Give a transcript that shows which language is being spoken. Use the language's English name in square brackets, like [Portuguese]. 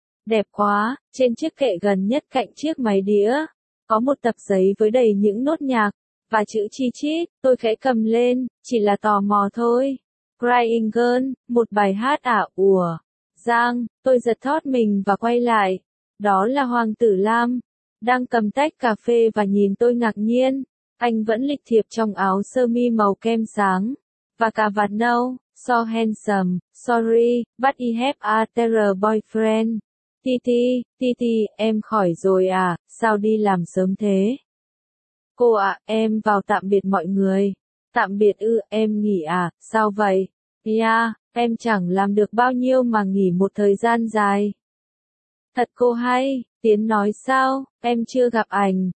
[Vietnamese] Đẹp quá, trên chiếc kệ gần nhất cạnh chiếc máy đĩa, có một tập giấy với đầy những nốt nhạc, và chữ chi chít, tôi khẽ cầm lên, chỉ là tò mò thôi. Crying Girl, một bài hát ả ủa. Giang, tôi giật thót mình và quay lại. Đó là Hoàng tử Lam, đang cầm tách cà phê và nhìn tôi ngạc nhiên. Anh vẫn lịch thiệp trong áo sơ mi màu kem sáng. Và cà vạt nâu, [English] so handsome, sorry, but I have a terrible boyfriend. [Vietnamese] Titi, em khỏi rồi à, sao đi làm sớm thế? Cô ạ, à, em vào tạm biệt mọi người. Tạm biệt ư, em nghỉ à, sao vậy? Yeah, em chẳng làm được bao nhiêu mà nghỉ một thời gian dài. Thật cô hay, Tiến nói sao, em chưa gặp anh.